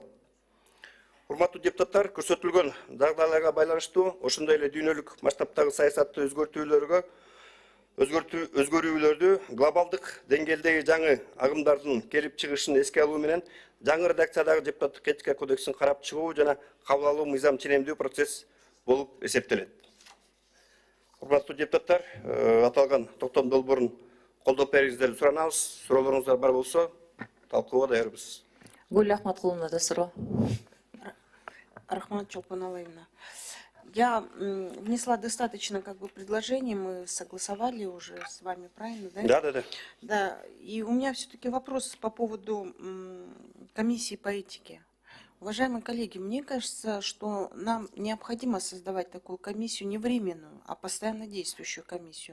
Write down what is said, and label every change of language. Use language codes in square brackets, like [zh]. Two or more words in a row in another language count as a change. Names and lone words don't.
[ky] Урматтуу депутаттар, көрсөтүлгөн дагдайларга байланыштуу ошондой эле дүйнөлүк масштабтагы саясатты өзгөрүүлөрдү глобалдык деңгээлдеги жаңы агымдардын келип чыгышын эске алуу менен жаңы редакциядагы депутаттык этика кодексин карап чыгуу жана кабыл алуу мыйзам ченемдүү процесс болуп эсептелет. Урматтуу депутаттар, аталган токтом долбоорун колдоп бериңиздерди суранабыз. Суроолоруңуздар бар болсо, талкууга даярбыз. Гүл Ахматкуловна да суроо. Рахмат Чолпан Алаевна. [ru] Я внесла достаточно предложений, мы согласовали уже с вами, правильно, да? Да. Да, и у меня все-таки вопрос по поводу комиссии по этике. Уважаемые коллеги, мне кажется, что нам необходимо создавать такую комиссию не временную, а постоянно действующую комиссию.